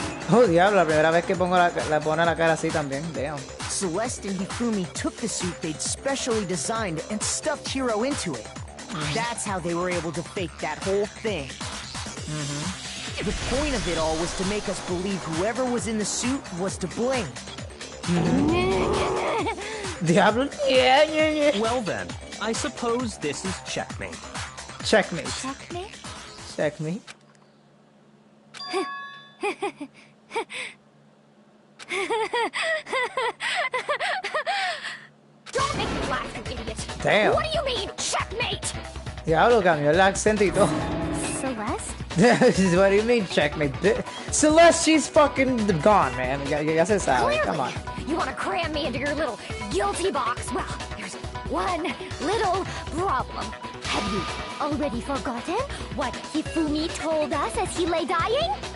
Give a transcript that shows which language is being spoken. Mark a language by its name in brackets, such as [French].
[Spanish] Oh, diablo, la primera vez que pongo la pone la cara así también. [English] Damn. Celeste and Hifumi took the suit they'd specially designed and stuffed Hiro into it. That's how they were able to fake that whole thing. The point of it all was to make us believe whoever was in the suit was to blame. [Spanish] Diablo. Yeah. [English] Well then, I suppose this is checkmate. Checkmate. Checkmate? Checkmate. Don't make me laugh, you idiot! Damn. What do you mean, checkmate? [Spanish] Diablo, cambió el acento y todo. [English] Celeste? What do you mean, checkmate? Celeste, she's fucking gone, man. [Spanish] Ya se sabe. [English] Come on. You want to cram me into your little guilty box? Well, there's one little problem. Have you already forgotten what Hifumi told us as he lay dying?